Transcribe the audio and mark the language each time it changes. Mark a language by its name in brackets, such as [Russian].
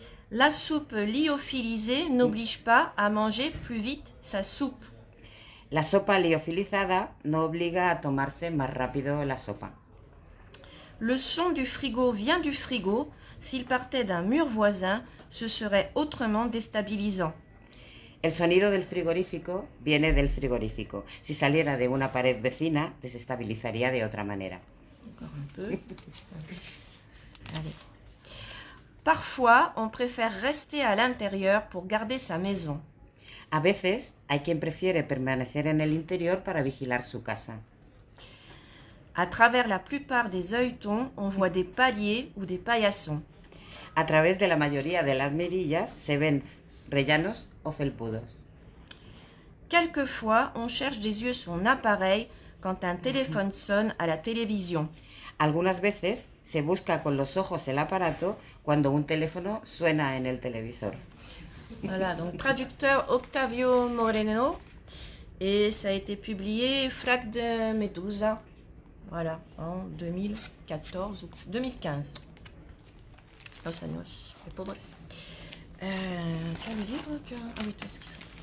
[French] La soupe lyophilisée n'oblige pas à manger plus vite sa soupe. [Spanish] La sopa liofilizada no obliga a tomarse más rápido la sopa. [French] Le son du frigo vient du frigo. S'il partait d'un mur voisin, ce serait autrement déstabilisant. [Spanish] El sonido del frigorífico viene del frigorífico. Si saliera de una pared vecina, desestabilizaría de otra manera. [French] Encore un peu. Allez. Parfois, on préfère rester à l'intérieur pour garder sa maison. [Spanish] A veces hay quien prefiere permanecer en el interior para vigilar su casa. [French] À travers la plupart des œilletons, on voit des paliers ou des paillassons. [Spanish] A través de la mayoría de las mirillas se ven rellanos o felpudos. [French] Quelquefois, on cherche des yeux son appareil quand un téléphone sonne à la télévision. [Spanish] Algunas veces se busca con los ojos el aparato cuando un teléfono suena en el televisor. [French] Voilà, donc traducteur Octavio Moreno, et ça a été publié Frag de Medusa, voilà, en 2014 ou 2015. [Spanish] Los años de pobres. [French] Tu as le livre Ah oui, toi, ce qu'il faut.